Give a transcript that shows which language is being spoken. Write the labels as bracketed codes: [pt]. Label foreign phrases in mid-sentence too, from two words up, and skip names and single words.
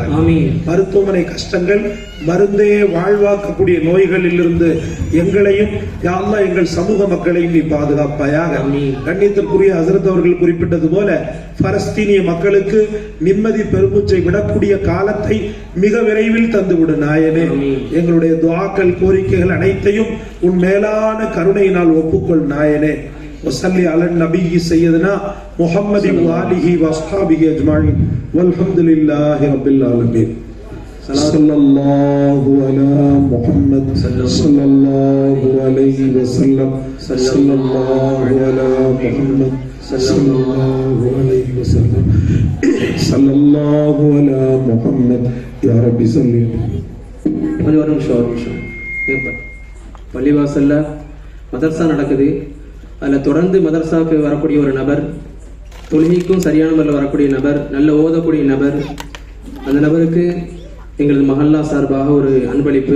[ta] மருத்துவமனை கஷ்டங்கள், மருந்தே வாழ்வாக்கக்கூடிய நோய்களில் இருந்து எங்களையும் [ar] يا الله [ta] எங்கள் சமூக மக்களையும் நீ பாதுகாப்பாயாக. கண்ணியத்திற்குரிய ஹஸரத் அவர்கள் குறிப்பிட்டது போல பலஸ்தீனிய மக்களுக்கு நிம்மதி பெருமூச்சை விடக்கூடிய காலத்தை மிக விரைவில் தந்துவிடு நாயனே. எங்களுடைய துஆக்கள், கோரிக்கைகள் அனைத்தையும் உன் மேலான கருணையினால் ஒப்புக்கொள் நாயனே. [ar] وصلي على النبي سيدنا محمد وآله وأصحابه أجمعين والحمد لله رب العالمين. صلى الله على محمد صلى الله عليه وسلم. صلى الله على محمد صلى الله عليه وسلم. صلى الله على محمد. يا رب صل. [ta] ஒரு நிமிஷம். பள்ளிவாசல்ல மதரசா நடக்குது. அதில் தொடர்ந்து மதரசாவுக்கு வரக்கூடிய ஒரு நபர், தொழுகைக்கும் சரியான முறையில் வரக்கூடிய நபர், நல்ல ஓதக்கூடிய நபர், அந்த நபருக்கு எங்களது மஹல்லா சார்பாக ஒரு அன்பளிப்பு.